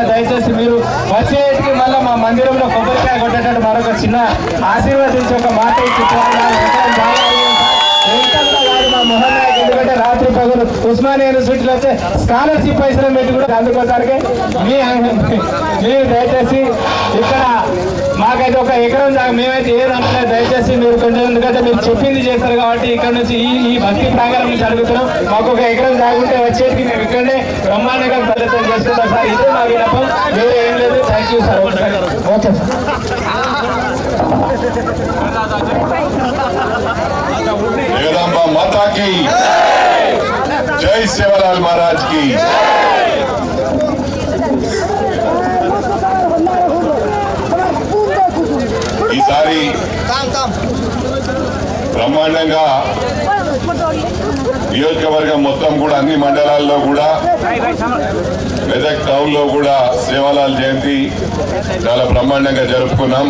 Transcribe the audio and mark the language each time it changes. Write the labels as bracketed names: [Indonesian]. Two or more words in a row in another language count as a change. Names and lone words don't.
[Telugu] దయచేసి మీరు వచ్చేటికి మళ్ళీ మా మందిరంలో కొబ్బరికాయ కొట్టేటట్టు మరొక చిన్న ఆశీర్వదించి ఒక మాట ఇచ్చి మా మోహన్ నాయక్, ఎందుకంటే రాత్రి పగలు ఉస్మానియా యూనివర్సిటీలో వచ్చే స్కాలర్షిప్ పైసలు పెట్టి కూడా అందుకోసారికి మీరు దయచేసి ఇక్కడ మాకైతే ఒక ఎకరం దాకా మేమైతే ఏది అంటలేదు. దయచేసి మీరు కొంచెం, ఎందుకంటే మీరు చెప్పింది చేస్తారు కాబట్టి ఇక్కడ నుంచి ఈ భక్తి ప్రాంగణం నుంచి అడుగుతున్నాం. మాకు ఒక ఎకరం దాగుంటే వచ్చేటికి మేము ఇక్కడనే బ్రహ్మాండంగా ఫలితం చేసుకుంటాం సార్. ఇదే మా విన్నపం, వేరే ఏం లేదు. [English] Thank you sir. Okay sir. [Hindi] जगदम्बा माता की जय, सेवालाल महाराज की। [Telugu] ఈసారి బ్రహ్మాండంగా నియోజకవర్గం మొత్తం కూడా అన్ని మండలాల్లో కూడా, మెదక్ టౌన్ లో కూడా సేవాలాల్ జయంతి చాలా బ్రహ్మాండంగా జరుపుకున్నాం.